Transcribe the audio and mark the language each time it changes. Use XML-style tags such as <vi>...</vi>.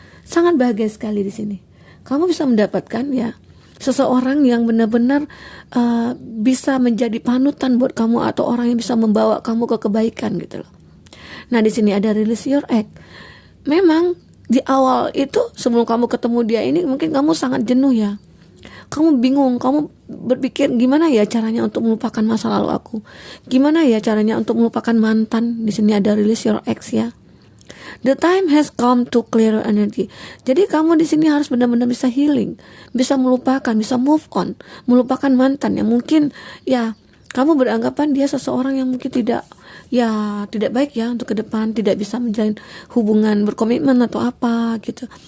<id>Sangat bahagia sekali di sini. Kamu bisa mendapatkan ya seseorang yang benar-benar bisa menjadi panutan buat kamu, atau orang yang bisa membawa kamu ke kebaikan gitu loh. Nah, di sini ada</id> <en>release your ex.</en> <id>Memang di awal itu sebelum kamu ketemu dia ini mungkin kamu sangat jenuh ya. Kamu bingung, kamu berpikir gimana ya caranya untuk melupakan masa lalu aku? Gimana ya caranya untuk melupakan mantan? Di sini ada</id> <en>release your ex</en> <id>ya.</id> <en>The time has come to clear your energy.</en> <id>Jadi kamu di sini harus benar-benar bisa healing, bisa melupakan, bisa move on, melupakan mantan yang mungkin ya kamu beranggapan dia seseorang yang mungkin tidak baik ya untuk ke depan, tidak bisa menjalin hubungan berkomitmen atau apa gitu.</id>